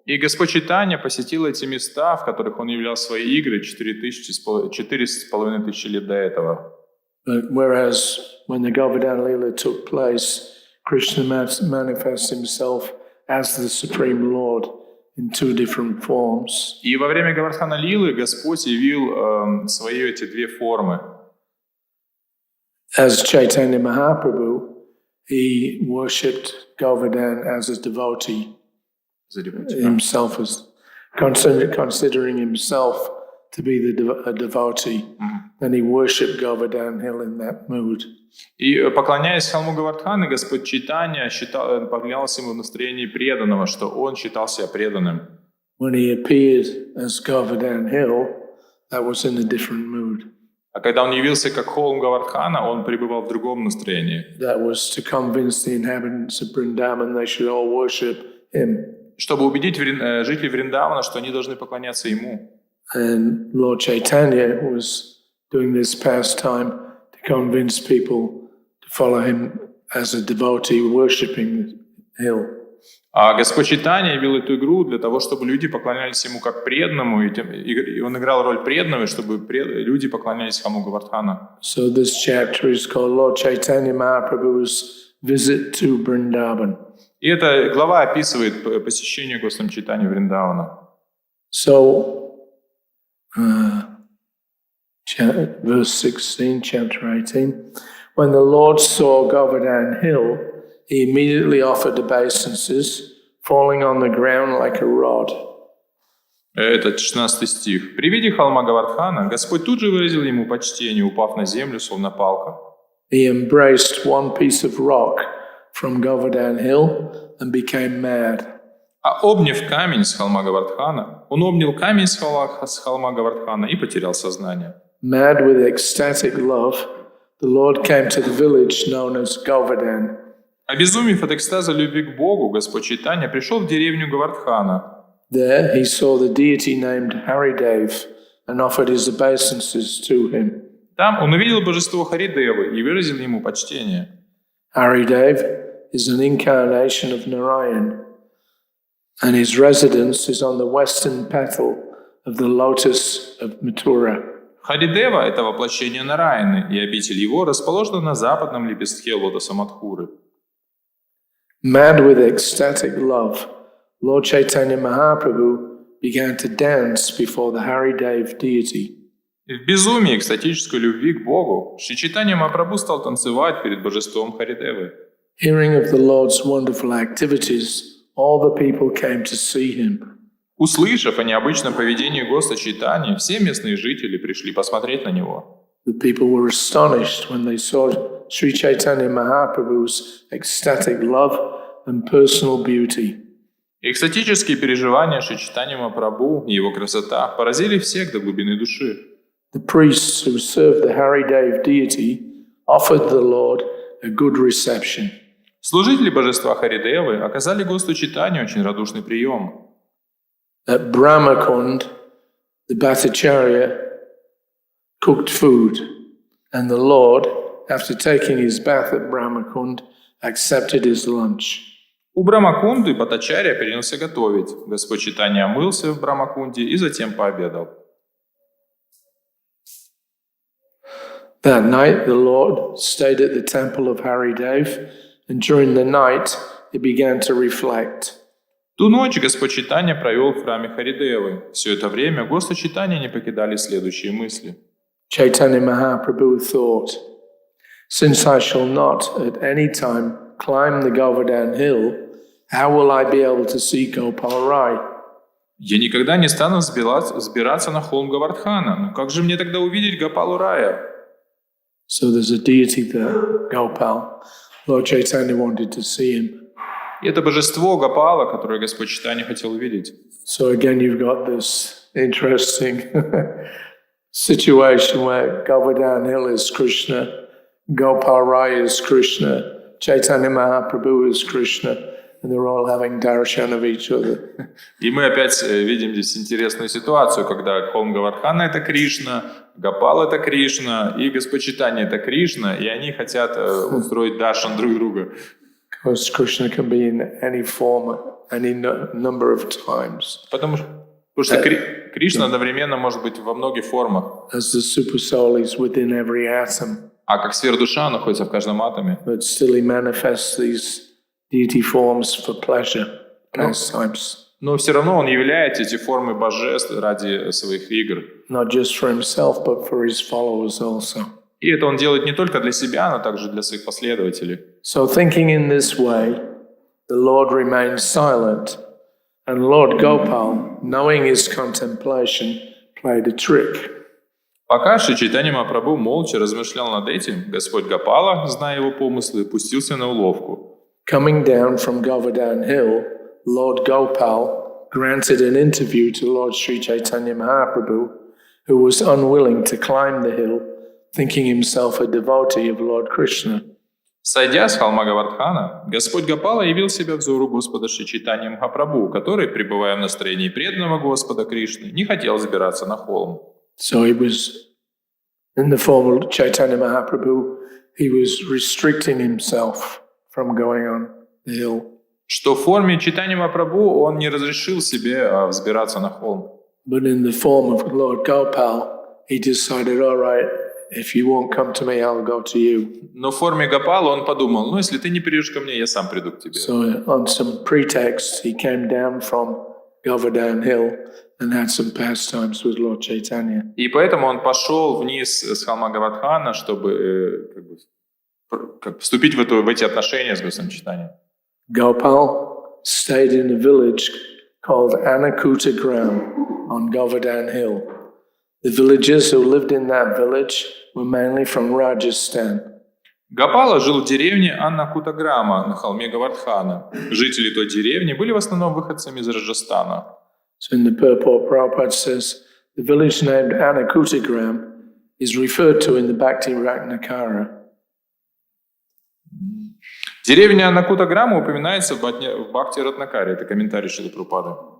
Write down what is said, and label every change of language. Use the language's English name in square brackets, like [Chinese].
[Russian] И Господь Чайтанья посетил эти места, в которых он являл свои игры 4500 лет до этого. [English] But whereas when the Govardhan Lila took place, Krishna manifests himself as the Supreme Lord in two different forms. [Russian] И во время Гавардхана Лилы Господь явил свои эти две формы. [English] As Chaitanya Mahaprabhu, he worshipped Govardhan as a devotee, himself as considering himself to be a devotee, and he worshipped Govardhan Hill in that mood. [Russian] И поклоняясь холму Гавардханы, Господь Чайтанья поклонялся ему в настроении преданного, что он считал себя преданным. [English] When he appeared as Govardhan Hill, that was in a different mood. [Russian] А когда он явился как холм Гавардхана, он пребывал в другом настроении. [English] That was to convince the inhabitants of Vrindavan they should all worship him. [Russian] Чтобы убедить жителей Вриндавана, что они должны поклоняться ему. [English] And Lord Chaitanya was doing this pastime to convince people to follow him as a devotee worshipping the hill. [Russian] А Господь Чайтанья явил эту игру для того, чтобы люди поклонялись ему как преданному, и он играл роль преданного, чтобы люди поклонялись холму Гавардхана. [English] So this chapter is called Lord Chaitanya Mahaprabhu's visit to Vrindavan. [Russian] И эта глава описывает посещение Господом Чайтаньи Вриндавана. [English] So, verse 16, chapter 18. When the Lord saw Govardhan Hill, he immediately offered obeisances, falling on the ground like a rod. [Russian] Это 16 стих. При виде холма Гавардхана Господь тут же выразил ему почтение, упав на землю, словно палка. [English] He embraced one piece of rock from Govardhan Hill and became mad. [Russian] А обняв камень с холма Гавардхана, он обнял камень с холма Гавардхана и потерял сознание. [English] Mad with ecstatic love, the Lord came to the village known as Govardhan. [Russian] Обезумев от экстаза любви к Богу, Господь Чайтанья пришел в деревню Гавардхана. [English] There he saw the deity named Hari and offered his obeisances to him. [Russian] Там он увидел божество Харидевы и выразил ему почтение. [English] Hari is an incarnation of Narayan, and his residence is on the western petal of the lotus of Mathura. [Russian] Харидева — это воплощение Нараяны, и обитель его расположена на западном лепестке лотоса Мадхуры. [English] Mad with ecstatic love, Lord Chaitanya Mahaprabhu began to dance before the Hari Dev deity. [Russian] И в безумии экстатической любви к Богу Шри Чайтанья Махапрабху стал танцевать перед божеством Харидевы. [English] Hearing of the Lord's wonderful activities, all the people came to see him. [Russian] Услышав о необычном поведении Господа Чайтаньи, все местные жители пришли посмотреть на него. [English] The people were astonished when they saw Sri Chaitanya Mahaprabhu's ecstatic love and personal beauty. [Russian] Экстатические переживания Шри Чайтаньи Махапрабху и его красота поразили всех до глубины души. [English] The priests who served the Hari Dev deity offered the Lord a good reception. [Russian] Служители божества Харидевы оказали Господу Чайтанью очень радушный прием. [English] At Brahmakund, the Bhattacharya cooked food, and the Lord, after taking his bath at Brahmakund, accepted his lunch. [Russian] У Брамакунды Бхаттачарья принялся готовить. Господь Чайтанья омылся в Брамакунде и затем пообедал. [English] That night, the Lord stayed at the temple of Hari Dev, and during the night, he began to reflect. [Russian] Ту ночь Господь Чайтанья провел в храме Харидевы. Все это время Господа Чайтанья не покидали следующие мысли. [English] Chaitanya Mahaprabhu thought, since I shall not at any time climb the Govardhan hill, how will I be able to see Gopal Rai? [Russian] Я никогда не стану взбираться на холм Гавардхана. Но как же мне тогда увидеть Гопалу Рая? [English] So there's a deity there, Gopal. Lord Chaitanya wanted to see him. [Russian] И это божество Гопала, которое Господь Чайтанья хотел увидеть. [English] So again, you've got this interesting situation where Govardhan Hill is Krishna, Gopal Rai is Krishna, Chaitanya Mahaprabhu is Krishna, and they're all having darshan of each other. [Russian] И мы опять видим здесь интересную ситуацию, когда холм Гавардхана — это Кришна, Гопал — это Кришна, и Господь Чайтанья — это Кришна, и они хотят устроить даршан друг друга. [English] Because Krishna can be in any form, any number of times. [Russian] Потому что Кришна одновременно может быть во многих формах. [English] As the super soul is within every atom. [Russian] А как сфера-душа находится в каждом атоме. [English] But still he manifests these deity forms for pleasure, pastimes. [Russian] Но все равно он являет эти формы божеств ради своих игр. [English] Not just for himself, but for his followers also. [Russian] И это он делает не только для себя, но также для своих последователей. [English] So thinking in this way, the Lord remained silent, and Lord Gopal, knowing his contemplation, played a trick. [Russian] Пока Шри Чайтанья Махапрабху молча размышлял над этим, Господь Гопала, зная его помыслы, пустился на уловку. [English] Coming down from Govardhan Hill, Lord Gopal granted an interview to Lord Sri Chaitanya Mahaprabhu, who was unwilling to climb the hill, thinking himself a devotee of Lord Krishna. [Russian] Сойдя с холма Гавардхана, Господь Гопала явил себя взору Господа Шри Чайтаньи Махапрабху, который, пребывая в настроении преданного Господа Кришны, не хотел забираться на холм. [English] So he was, in the form of Chaitanya Mahaprabhu, he was restricting himself from going on the hill. [Russian] Что в форме Чайтаньи Махапрабху он не разрешил себе взбираться на холм. [English] But in the form of Lord Gopal, he decided, all right, if you won't come to me, I'll go to you. [Russian] Но в форме Гопала он подумал, ну если ты не придешь ко мне, я сам приду к тебе. [English] So on some pretext, he came down from Govardhan Hill and had some pastimes with Lord Chaitanya. [Russian] И поэтому он пошел вниз с холма Гавардхана, чтобы вступить в эти отношения с Господом Чайтаньей. [English] Gopal stayed in a village called Anakuta Gram on Govardhan Hill. The villagers who lived in that village were mainly from Rajasthan. [Russian] Гопала жил в деревне Аннакутаграма на холме Гавардхана. Жители той деревни были в основном выходцами из Раджастана. [English] So in the purport, Prabhupada says, the village named Anakutagram is referred to in the Bhakti Ratnakara. [Russian] Деревня Аннакутаграма упоминается в Бхакти Ратнакаре. Это комментарий Шрилы Прабхупады.